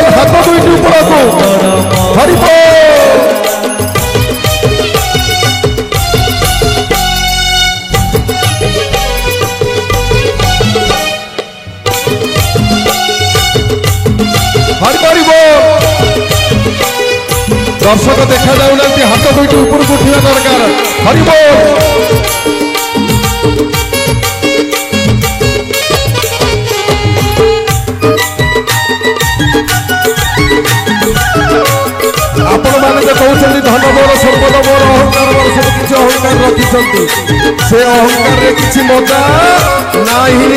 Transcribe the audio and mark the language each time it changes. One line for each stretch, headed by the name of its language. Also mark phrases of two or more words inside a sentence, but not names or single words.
Odia: ହାତ ଦୁଇଟି ଉପରକୁ ହରି ବୋଲ। ହରି ହରି ବୋଲ। ଦର୍ଶକ ଦେଖା ଯାଉନାହାନ୍ତି ହାତ ଦୁଇଟି ଉପରକୁ ଉଠିବା ଦରକାର। ହରି ବୋଲ। ଆପଣ ମାନେ ଯେ କହୁଛନ୍ତି ଧନ ମୋର ସମ୍ପଦ ମୋର ଅହଙ୍କାର ମୋର ସବୁ କିଛି ଅହଙ୍କାର ରଖିଛନ୍ତି ସେ ଅହଙ୍କାରରେ କିଛି ମଜା ନାହିଁ।